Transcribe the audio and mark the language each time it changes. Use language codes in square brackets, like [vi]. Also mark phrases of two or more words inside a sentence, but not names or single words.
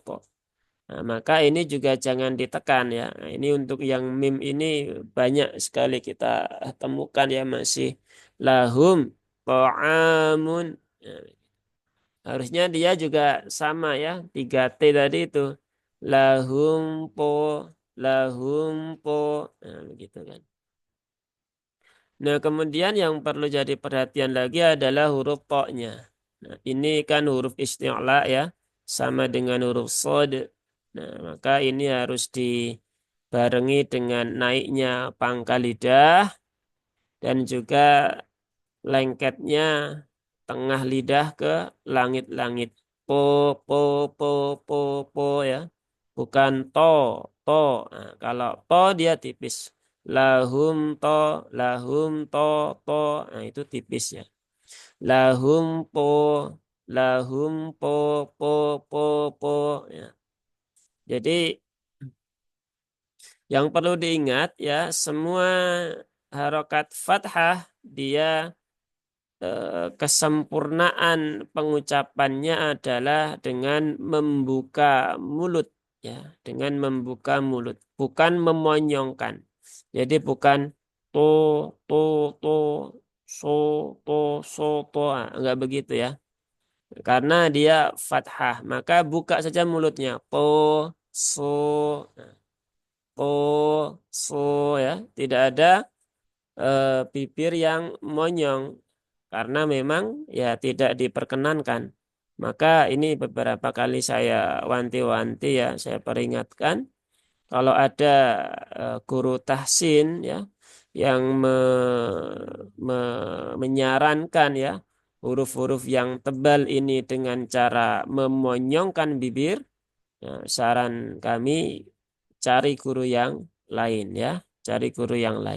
[id] Nah, maka ini juga jangan ditekan ya. Nah, ini untuk yang mim ini banyak sekali kita temukan ya masih [ar] لهم طعام. [id] Nah, harusnya dia juga sama ya. 3T tadi itu. Lahum po, lahum po. Nah, begitu kan. Nah, kemudian yang perlu jadi perhatian lagi adalah huruf to-nya. Nah, ini kan huruf isti'la ya, sama dengan huruf sod. Nah, maka ini harus dibarengi dengan naiknya pangkal lidah dan juga lengketnya tengah lidah ke langit-langit. Po, po, po, po, po ya. Bukan to, to. Nah, kalau to dia tipis. Lahum to, lahum to, to. Nah, itu tipis ya. Lahum po, lahum po, po, po, po. Ya. Jadi yang perlu diingat ya, semua harokat fathah dia kesempurnaan pengucapannya adalah dengan membuka mulut ya, dengan membuka mulut, bukan memonyongkan. Jadi bukan to to to so to so to, enggak begitu ya. Karena dia fathah, maka buka saja mulutnya. Po so po so ya, tidak ada bibir yang monyong karena memang ya tidak diperkenankan. Maka ini beberapa kali saya wanti-wanti ya, saya peringatkan kalau ada guru tahsin ya yang menyarankan ya huruf-huruf yang tebal ini dengan cara memonyongkan bibir, ya, saran kami cari guru yang lain ya, cari guru yang lain.